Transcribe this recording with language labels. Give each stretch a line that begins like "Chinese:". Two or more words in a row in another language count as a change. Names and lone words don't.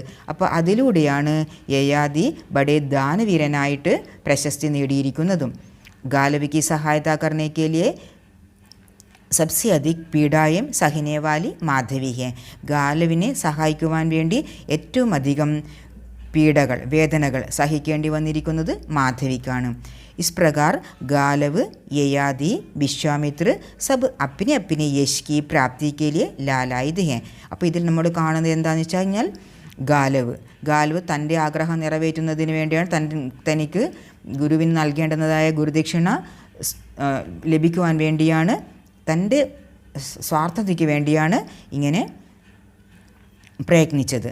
Malayalam: അപ്പോൾ അതിലൂടെയാണ് യയാതി ബഡേ ദാനവീരനായിട്ട് പ്രശസ്തി നേടിയിരിക്കുന്നതും.
Hindi: गालवी की सहायता करने के लिए सबसे अधिक पीड़ाएं सहनेवाली माधवी है.
Malayalam: ഗാലവിനെ സഹായിക്കുവാൻ വേണ്ടി ഏറ്റവും അധികം പീഡകൾ, വേദനകൾ സഹിക്കേണ്ടി വന്നിരിക്കുന്നത് മാധവിക്കാണ്.
Hindi: इस प्रकार गालव ययाति विश्वामित्र सब अपने अपने यश की प्राप्ति के लिए लालायित हैं.
Malayalam: അപ്പോൾ ഇതിൽ നമ്മൾ കാണുന്നത് എന്താണെന്ന് വെച്ച് കഴിഞ്ഞാൽ ഗാലവ് തൻ്റെ ആഗ്രഹം നിറവേറ്റുന്നതിന് വേണ്ടിയാണ്, തനിക്ക് ഗുരുവിന് നൽകേണ്ടതായ ഗുരുദക്ഷിണ ലഭിക്കുവാൻ വേണ്ടിയാണ് തൻ്റെ സ്വാർത്ഥതയ്ക്ക് വേണ്ടിയാണ് ഇങ്ങനെ പ്രയത്നിച്ചത്.